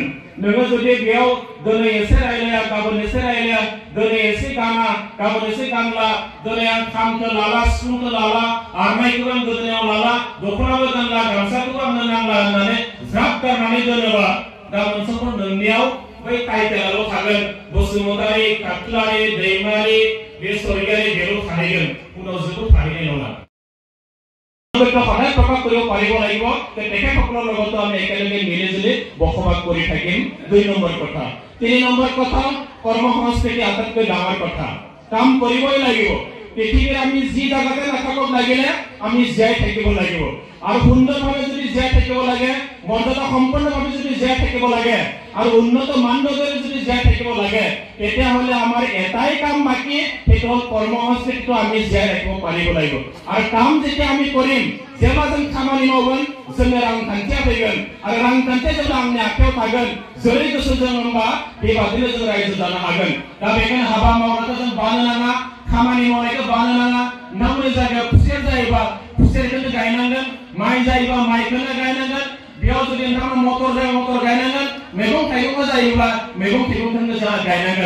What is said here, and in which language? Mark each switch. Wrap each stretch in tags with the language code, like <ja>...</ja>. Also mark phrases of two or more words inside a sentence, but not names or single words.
<brx>नोङो जुदि बेयाव दिनै एसे रायलाया, गाबोन एसे रायलाया, दिनै एसे गाना, गाबोन एसे गानला, दिनै आं खामखौ लाला, सिफुंखौ लाला, आरनायखौबो आं गोदोनायाव लाला, दख'नाबो गानला, गामसाखौबो आंनो नांला होननानै ज्राब गारनानै दोनोबा गाबोन समफोर नोंनियाव बै टाइटेलाल' थागोन। बसुमतारी, काटलारी, दैमारी, बे स्वर्गीयारी बेल' थाहैगोन, उनाव जेबो थाहैनाय नङा।</brx> <as>সদায় প্ৰকাশ কৰিব পাৰিব লাগিব যে তেখেতসকলৰ লগতো আমি একেলগে মিলিজুলি বসবাস কৰি থাকিম। ২ নম্বৰ কথা। ৩ নম্বৰ কথা, কৰ্ম সংস্কৃতি আটাইতকৈ ডাঙৰ কথা। কাম কৰিবই লাগিব। পৃথিৱীৰ আমি যি জাগাতে নাথাকক লাগিলে আমি জীয়াই থাকিব লাগিব আৰু সুন্দৰভাৱে যদি জীয়াই থাকিব লাগে, মৰ্যাদা সম্পূৰ্ণভাৱে যদি জীয়াই থাকিব লাগে আৰু উন্নত মানদণ্ডৰে যদি জীয়াই থাকিব লাগে, তেতিয়াহ'লে আমাৰ এটাই কাম বাকী, সেইটো হ'ল কৰ্ম সংস্কৃতিটো আমি জীয়াই ৰাখিব পাৰিব লাগিব। আৰু কাম যেতিয়া আমি কৰিম,</as> <brx>जेब्ला जों खामानि मावगोन, जोंनो रांखान्थिया फैगोन आरो रांखान्थिया जेब्ला आंनि आखायाव थागोन, जेरै गोसो जों होनबा बेबादिनो जों रायजो जानो हागोन। दा बेखायनो हाबा मावनायखौ जों बानो नाङा, खामानि मावनायखौ बानो नाङा। नोंनि जायगायाव खुसेर जायोबा खुसेरखौनो गायनांगोन, माइ जायोबा माइखौनो गायनांगोन, बेयाव जुदि नोंथांमोन मटर जायोबा मटर गायनांगन, मैगं थाइगंबो जायोब्ला मैगं थाइगंखौनो जों गायनांगन।</brx>